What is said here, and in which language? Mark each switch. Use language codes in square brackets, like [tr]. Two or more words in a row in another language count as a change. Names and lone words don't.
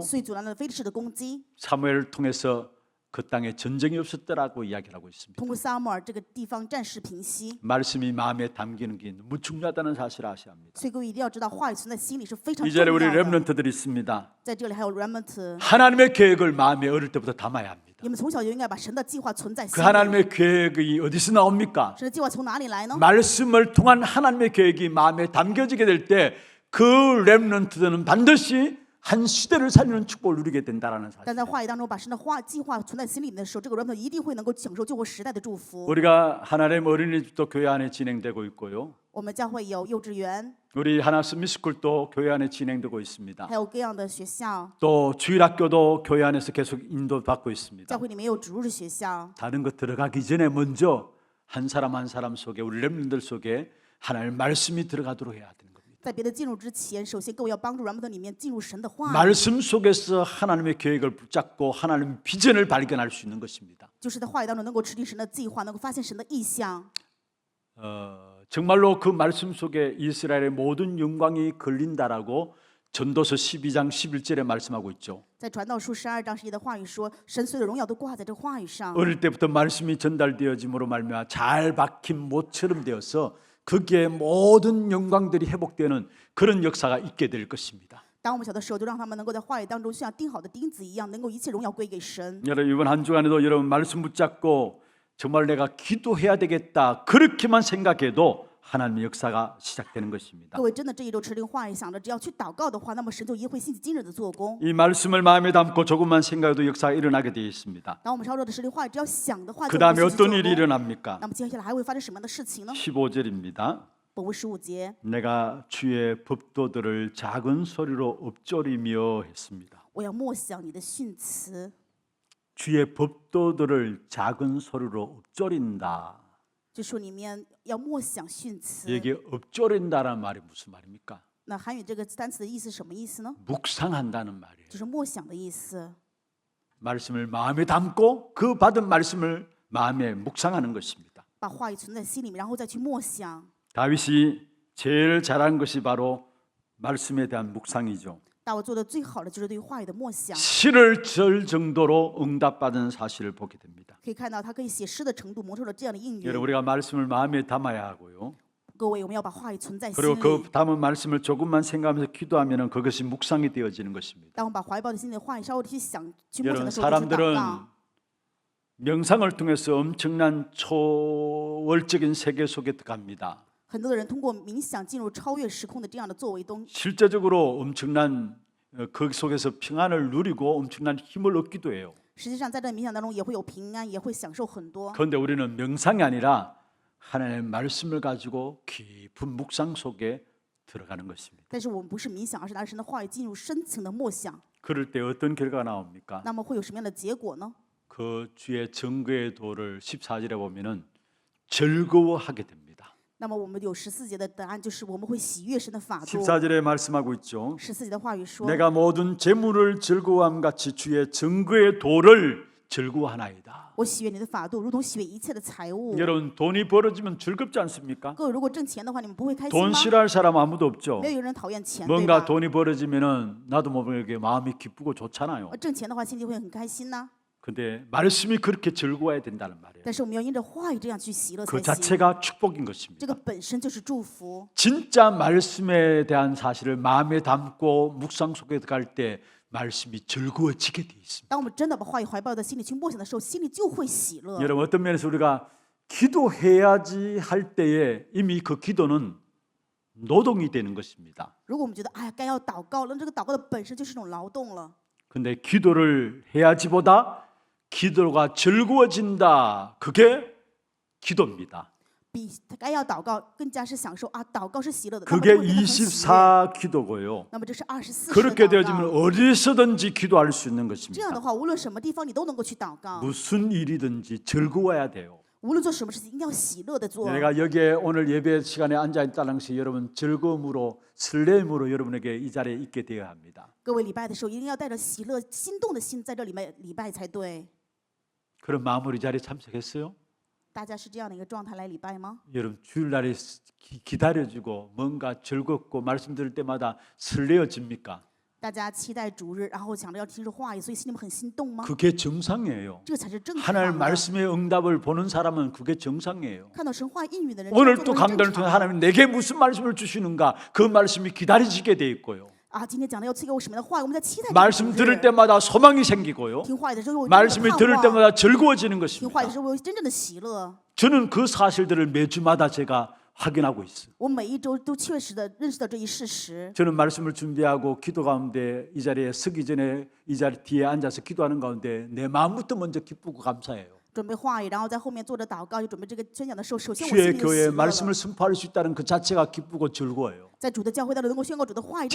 [zh] 所以阻拦了非利士的攻击。 [ko] 사무엘을 통해서 그 땅에 전쟁이 없었더라고 이야기를 하고 있습니다. [zh] 通过撒母耳，这个地方暂时平息。 [ko] 말씀이 마음에 담기는 게 너무 중요하다는 사실을 아셔야 합니다. [zh] 所以各位一定要知道，话语存在心里是非常 [ko] 이 [zh] 重 [ko] 자리에 우리 [zh] 要的。 [ko] 렘넌트들이 있습니다. [zh] 在这里还有 remnant， [ko] 하나님의 계획을 마음에 어릴 때부터 담아야 합니다. [zh] 你们从小就应该把神的计划存在 [ko] 그 [zh] 心里。 [ko] 하나님의 계획이 어디서 나옵니까? [zh] 神的计划从哪里来呢？ [ko] 말씀을 통한 하나님의 계획이 마음에 담겨지게 될 때 그 렘넌트들은 반드시 한 시대를 살리는 축복을 누리게 된다라는 [zh] 但 [ko] 사실. [zh] 在话语当中，把神的计划存在心里面的时候，这个 remnant 一定会能够享受救活时代的祝福。 [ko] 우리가 하나님 어린이집도 교회 안에 진행되고 있고요. [zh] 我们教会有幼稚园， [ko] 우리 하나 스미스쿨도 교회 안에 진행되고 있습니다. [zh] 还有各样的学校， [ko] 또 주일학교도 교회 안에서 계속 인도받고 있습니다. [zh] 教会里面有主日学校。 [ko] 다른 것 들어가기 전에 먼저 한 사람 한 사람 속에 우리 렘넌트들 속에 하나님의 말씀이 들어가도록 해야 되는 겁니다. [zh] 在别的进入之前，首先各位要帮助 remnant 里面进入神的话语， [ko] 말씀 속에서 하나님의 계획을 붙잡고 하나님의 비전을 발견할 수 있는 것입니다. [zh] 就是在话语当中能够持定神的计划，能够发现神的意象。 [ko] 정말로 그 말씀 속에 이스라엘의 모든 영광이 걸린다라고 전도서 12장 11절에 말씀하고 있죠. [zh] 在传道书12章11的话语说，神所有的荣耀都挂在这话语上。 [ko] 어릴 때부터 말씀이 전달되어짐으로 말미암아 잘 박힌 못처럼 되어서 거기에 모든 영광들이 회복되는 그런 역사가 있게 될 것입니다. [zh] 当我们小的时候，就让他们能够在话语当中，就像钉好的钉子一样，能够一切荣耀归给神。 [ko] 여러분 이번 한 주간에도 여러분 말씀 붙잡고 정말 내가 기도해야 되겠다 그렇게만 생각해도 하나님의 역사가 시작되는 것입니다. [zh] 各位真的这一周持定话语，想着只要去祷告的话，那么神就一定会兴起惊人的做工。 [ko] 이 말씀을 마음에 담고 조금만 생각해도 역사가 일어나게 되어 있습니다. [zh] 当我们稍稍的持定话语，只要想的话， [ko] 그 [zh] 就 [ko] 다음에 [zh] 会兴起做 [ko] 어떤 일이 [zh] 工。 [ko] 일어납니까? [zh] 那么接下来还会发生什么样的事情呢？ [ko] 15절입니다. [zh] 本文15节， [ko] 내가 주의 법도들을 작은 소리로 읊조리며 했습니다. [zh] 我要默想你的训词， [ko] 주의 법도들을 작은 소리로 읊조린다. [zh] 就说里面要默想训词。 [ko] 여기 읊조린다라는 말이 무슨 말입니까? [zh] 那韩语这个单词的意思是什么意思呢？ [ko] 묵상한다는 말이에요. [zh] 就是默想的意思。 [ko] 말씀을 마음에 담고 그 받은 말씀을 마음에 묵상하는 것입니다. [zh] 把话语存在心里面，然后再去默想。 [ko] 다윗이 제일 잘한 것이 바로 말씀에 대한 묵상이죠. [zh] 大卫做的最好的就是对话语的默想， [ko] 시를 절 정도로 응답받은 사실을 보게 됩니다. [zh] 可以看到他可以写诗的程度，蒙受了这样的应 [ko] 여러분 [zh] 允。 [ko] 우리가 말씀을 마음에 담아야 하고요. [zh] 各位，我们要把话语存在心 [ko] 그리고 [zh] 里。 [ko] 그 담은 말씀을 조금만 생각하면서 기도하면 그것이 묵상이 되어지는 것입니다. [zh] 当我们把怀抱的心里的话语稍微的去想、去默想 [ko] 여러분 [zh] 的时候，就是祷 [ko] 사람들은 [zh] 告。 [ko] 명상을 통해서 엄청난 초월적인 세계 속에 들어갑니다. [zh] 很多的人通过冥想进入超越时空的这样的作为中， [ko] 실제적으로 엄청난 그 속에서 평안을 누리고 엄청난 힘을 얻기도 해요. [zh] 实际上在这冥想当中也会有平安，也会享受很多。 [ko] 그런데 우리는 명상이 아니라 하나님의 말씀을 가지고 깊은 묵상 속에 들어가는 것입니다. [zh] 但是我们不是冥想，而是拿着神的话语进入深层的默想。 [ko] 그럴 때 어떤 결과가 나옵니까? [zh] 那么会有什么样的结果呢？ [ko] 그 주의 증거의 도를 14절에 보면은 즐거워하게 됩니다. [zh] 那么我们有14节的答案，就是我们会喜悦神的法度。 [ko] 14절에 말씀하고 있죠. [zh] 14 节的话语说： [ko] 내가 모든 재물을 즐거워함 같이 주의 증거의 도를 즐거워하나이다. [zh] 我喜悦你的法度，如同喜悦一切的财物。 [ko] 여러분 돈이 벌어지면 즐겁지 않습니까? [zh] 各位如果挣钱的话，你们不会开心 [ko] 돈 [zh] 吗？ [ko] 싫어할 사람 아무도 없죠. [zh] 没有人讨厌钱，对 [ko] 뭔가 [zh] 吧？ [ko] 돈이 벌어지면은 나도 모르게 마음이 기쁘고 좋잖아요. [zh] 挣钱的话，心里会很开心呐。 [ko] 근데 말씀이 그렇게 즐거워야 된다는 말이에요. [zh] 但是我们要因着话语这样去喜乐 [ko] 그 [zh] 才行。 [ko] 자체가 축복인 [zh] 这 [ko] 것입니다. [zh] 个本身就是祝福。 [ko] 진짜 말씀에 대한 사실을 마음에 담고 묵상 속에 갈 때 말씀이 즐거워지게 돼 있습니다. [zh] 当我们真的把话语怀抱在心里去默想的时候，心里就会喜乐。 [ko] 여러분 어떤 면에서 우리가 기도해야지 할 때에 이미 그 기도는 노동이 되는 것입니다. [zh] 如果我们觉得哎呀该要祷告了，那这个祷告的本身就是一种劳动了。 [ko] 근데 기도를 해야지보다 기도가 즐거워진다. 그게 기도입니다. [zh] 比该要祷告更加是享受啊，祷告是喜乐的。那么 [ko] 그게 [zh] 就会变得很喜悦 [ko] 24 기도고요. [zh] 那么这是24 [ko] 그렇게 [zh] 的祷 [ko] 되어지면 [zh] 告。 [ko] 어디서든지 기도할 수 있는 [zh] 这样的 [ko] 것입니다. [zh] 话，无论什么地方你都能够去祷告， [ko] 무슨 일이든지 즐거워야 돼요. [zh] 无论做什么事情，一定要喜乐的做。 [ko] 내가 여기에 오늘 예배 시간에 앉아 있다는 것이 여러분 즐거움으로 설렘으로 여러분에게 이 자리에 있게 되어야 합니다. [zh] 各位礼拜的时候，一定要带着喜乐、心动的心在这里面礼拜才对。 [ko] 그런 마음으로 이 자리에 참석했어요? [zh] 大家是这样的一个状态来礼拜吗？ [ko] 여러분 주일날에 기다려주고 뭔가 즐겁고 말씀 들을 때마다 설레어집니까? [zh] 大家期待主日，然后想着要听着话语，所以心里面很心动吗？ [ko] 그게 정상이에요. [zh] 这个才是正常 [ko] 하나님 [zh] 的。 [ko] 말씀의 응답을 보는 사람은 그게 정상이에요. [zh] 看到神话应允的人， [ko] 오늘 [zh] 这 [ko] 또 [zh] 样做都 [ko] 강단을 [zh] 是正 [ko] 통해 [zh] 常的。 [ko] 하나님 내게 무슨 말씀을 주시는가 그 말씀이 기다려지게 돼 있고요. [zh] 啊，今天讲的要赐给我什么样的话语，我们在期待这个 [ko] 말씀 [zh] 主 [ko] 들을 [zh] 日。 [ko] 때마다 소망이 생기고요. [zh] 听话语的时候，有真正 [ko] 말씀이 [zh] 的 [ko] 들을 [zh] 盼望； [ko] 때마다 즐거워지는 [zh] 听话语 [ko] 것입니다. [zh] 的时候，有真正的喜乐。 [ko] 저는 그 사실들을 매주마다 제가 확인하고 있어요. [zh] 我每一周都确实的认识到这一事实。 [ko] 저는 말씀을 준비하고 기도 가운데 이 자리에 서기 전에 이 자리 뒤에 앉아서 기도하는 가운데 내 마음부터 먼저 기쁘고 감사해요. [zh] 准备话语，然后在后面坐着祷告，就准备这个宣讲的时候，首先我心 [ko] 주의 [zh] 里就喜 [ko] 교회에 [zh] 乐了。 [ko] 말씀을 선포할 수 있다는 그 자체가 기쁘고 즐거워요. [zh] 在主的教会当中能够宣告主的话语，